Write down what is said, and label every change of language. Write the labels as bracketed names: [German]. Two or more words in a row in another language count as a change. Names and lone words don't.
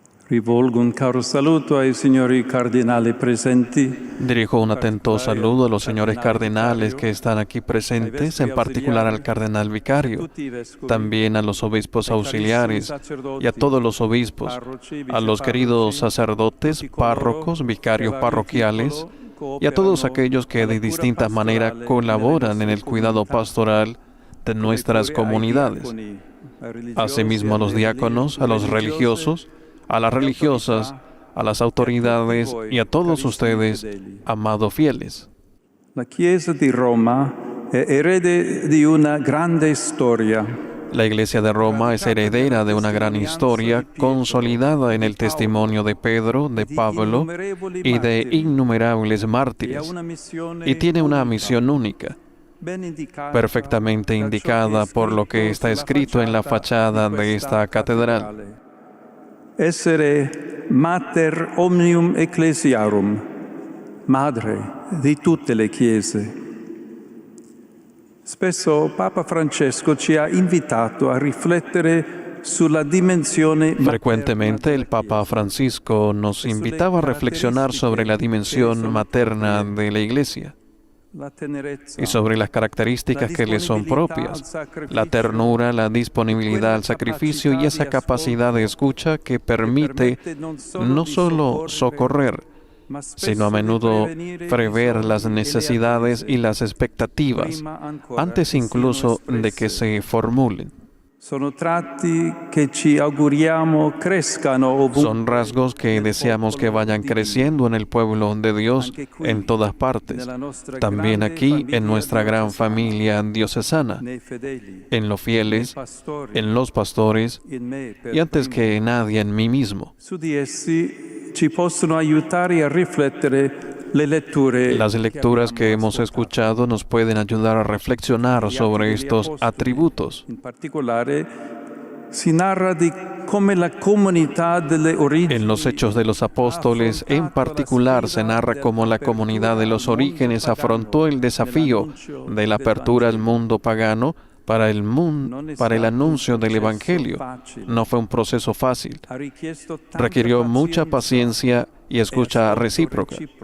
[Italian] Rivolgo un caro saluto ai signori cardinali presenti. [Spanish] Dirijo un atento saludo a los señores cardenales que están aquí presentes, en particular al cardenal vicario, también a los obispos auxiliares y a todos los obispos, a los queridos sacerdotes, párrocos, vicarios parroquiales y a todos aquellos que de distintas maneras colaboran en el cuidado pastoral de nuestras comunidades. Asimismo a los diáconos, a los religiosos, a las religiosas, a las autoridades y a todos ustedes, amados fieles. [Italian] La Chiesa di Roma è erede di una grande storia. [Spanish] La Iglesia de Roma es heredera de una gran historia consolidada en el testimonio de Pedro, de Pablo y de innumerables mártires, y tiene una misión única, perfectamente indicada por lo que está escrito en la fachada de esta catedral. [Italian] Essere [Latin] mater omnium ecclesiarum, [Italian] madre di tutte le chiese. Spesso Papa Francesco ci ha invitato a riflettere sulla dimensione materna. [Spanish] Frecuentemente el Papa Francisco nos invitaba a reflexionar sobre la dimensión materna de la Iglesia y sobre las características que le son propias, la ternura, la disponibilidad al sacrificio y esa capacidad de escucha que permite no solo socorrer, sino a menudo prever las necesidades y las expectativas, antes incluso de que se formulen. [Italian] Sono tratti che ci auguriamo crescano ovunque. [Spanish] Son rasgos que deseamos que vayan creciendo en el pueblo de Dios en todas partes, también aquí en nuestra gran familia diocesana, en los fieles, en los pastores y antes que nadie en mí mismo. [Italian] Su di essi ci possono aiutare a riflettere le letture. [Spanish] Las lecturas que hemos escuchado nos pueden ayudar a reflexionar sobre estos atributos. [Italian] In particolare si narra di come la comunità delle origini. [Spanish] En los Hechos de los Apóstoles, en particular, se narra cómo la comunidad de los orígenes afrontó el desafío de la apertura al mundo pagano para el anuncio del Evangelio. No fue un proceso fácil. Requirió mucha paciencia y escucha recíproca.